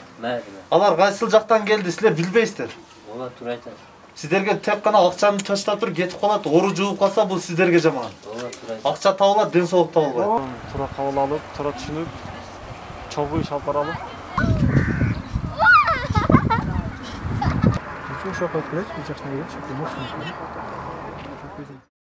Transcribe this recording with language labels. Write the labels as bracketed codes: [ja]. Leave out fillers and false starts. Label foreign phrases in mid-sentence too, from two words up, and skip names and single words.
[ky] Алар кайсыл жактан келди, силер билбейсиздер. Ооба, туура айтасыз. Сиздерге тек гана акчаны таштап туруп кетип калат, оору жугуп калса бул сиздерге жаман. Ооба, туура айтасыз. Акча табылат, ден соолук табылбайт. Туура кабыл алып, туура түшүнүп, чогуу иш алып баралы. [ru] Что, что, как, блядь, сейчас найдешь, что ты можешь.